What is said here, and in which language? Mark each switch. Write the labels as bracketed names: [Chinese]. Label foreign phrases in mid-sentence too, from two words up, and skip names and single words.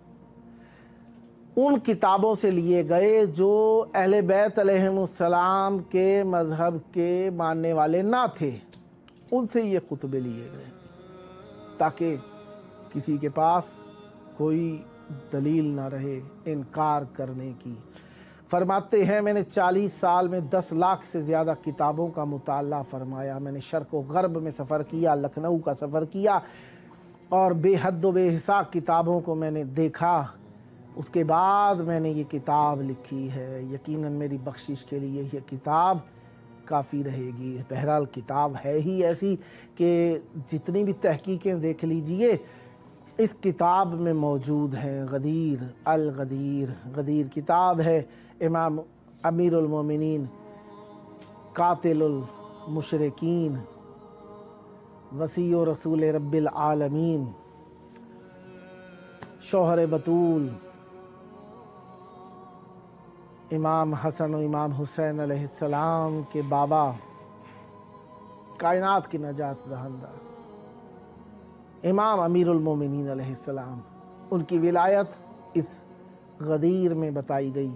[Urdu] ان کتابوں سے لیے گئے جو اہل بیت علیہم السلام کے مذہب کے ماننے والے نہ تھے، ان سے یہ خطبے لیے گئے تاکہ کسی کے پاس کوئی دلیل نہ رہے انکار کرنے کی۔ فرماتے ہیں میں نے 40 سال میں 10 لاکھ سے زیادہ کتابوں کا مطالعہ فرمایا، میں نے شرق و غرب میں سفر کیا، لکھنؤ کا سفر کیا، اور بے حد و بے حساب کتابوں کو میں نے دیکھا، اس کے بعد میں نے یہ کتاب لکھی ہے۔ یقیناً میری بخشش کے لیے یہ کتاب کافی رہے گی۔ بہرحال کتاب ہے ہی ایسی کہ جتنی بھی تحقیقیں دیکھ لیجئے اس کتاب میں موجود ہیں۔ غدیر الغدیر، غدیر کتاب ہے امام امیر المومنین قاتل المشرکین وصی و رسول رب العالمین, شوہر بتول امام حسن اور امام حسین علیہم السلام کے بابا، کائنات کی نجات دہندہ امام امیر المومنین علیہ السلام، ان کی ولایت اس غدیر میں بتائی گئی.